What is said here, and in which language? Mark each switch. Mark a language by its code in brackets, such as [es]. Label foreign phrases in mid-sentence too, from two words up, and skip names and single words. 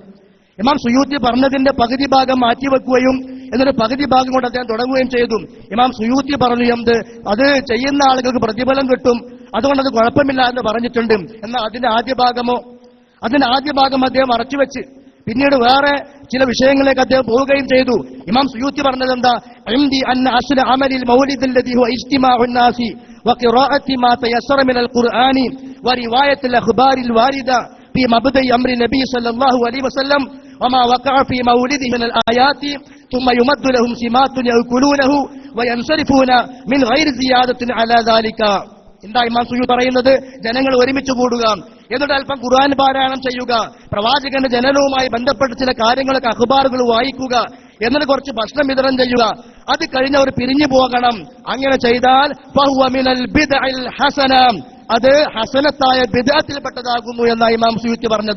[ml] ഇമാം സുയൂത്തി പറഞ്ഞതിന്റെ പകുതി ഭാഗം മാറ്റിവെക്കുകയും എന്നിട്ട് പകുതി ഭാഗം കൊണ്ട് അദ്ദേഹം തുടങ്ങുകയും ചെയ്തു. ഇമാം സുയൂത്തി പറഞ്ഞു എന്ത്, അത് ചെയ്യുന്ന ആളുകൾക്ക് പ്രതിഫലം കിട്ടും, അതുകൊണ്ട് അത് കുഴപ്പമില്ല എന്ന് പറഞ്ഞിട്ടുണ്ട്. എന്നാൽ അതിന്റെ ആദ്യ ഭാഗം അദ്ദേഹം മറച്ചുവെച്ച് പിന്നീട് വേറെ ചില വിഷയങ്ങളിലേക്ക് അദ്ദേഹം പോവുകയും ചെയ്തു. ഇമാം സുയൂത്തി പറഞ്ഞത് എന്താ, [ar] وقراءة ما تيسر من القرآن ورواية الأخبار الواردة في مبدأ أمر النبي صلى الله عليه وسلم وما وقع في مولده من الآيات ثم يمد لهم سمات يأكلونه وينصرفون من غير زيادة على ذلك. [ml] എന്താ ഇമാം സുയൂത്തി പറയുന്നത്? ജനങ്ങൾ ഒരുമിച്ച് കൂടുക, എന്നിട്ട് അല്പം ഖുർആൻ പാരായണം ചെയ്യുക, പ്രവാചകന്റെ ജനനവുമായി ബന്ധപ്പെട്ട ചില കാര്യങ്ങളൊക്കെ അഖ്ബാറുകൾ വായിക്കുക, എന്നിട്ട് കുറച്ച് ഭക്ഷണം വിതരണം ചെയ്യുക, അത് കഴിഞ്ഞവർ പിരിഞ്ഞു പോകണം. അങ്ങനെ ചെയ്താൽ [ar] فهو من البدع الحسنة, [ml] അത് ഹസനത്തായ ബിദ്അത്തിൽപ്പെട്ടതാകുന്നു എന്നാണ് ഇമാം സുയൂത്തി പറഞ്ഞത്.